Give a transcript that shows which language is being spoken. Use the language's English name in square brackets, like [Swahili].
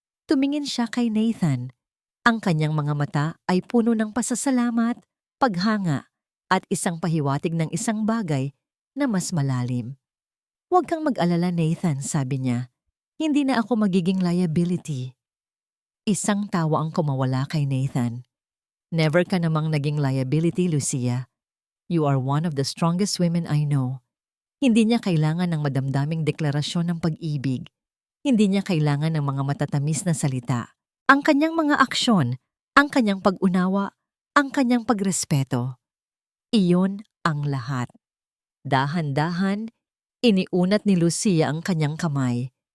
[Filipino] Tumingin siya kay Nathan. Ang kanyang mga mata ay puno ng pasasalamat, paghanga, at isang pahiwatig ng isang bagay na mas malalim. Huwag kang mag-alala, Nathan, sabi niya. Hindi na ako magiging liability. Isang tawa ang kumawala kay Nathan. Never ka namang naging liability, Lucia. [English] You are one of the strongest women I know. [Filipino] Hindi niya kailangan ng madamdaming deklarasyon ng pag-ibig. Hindi niya kailangan ng mga matatamis na salita. Ang kanyang mga aksyon, ang kanyang pag-unawa, ang kanyang pagrespeto. Iyon ang lahat. Dahan-dahan, iniunat ni Lucia ang kanyang kamay.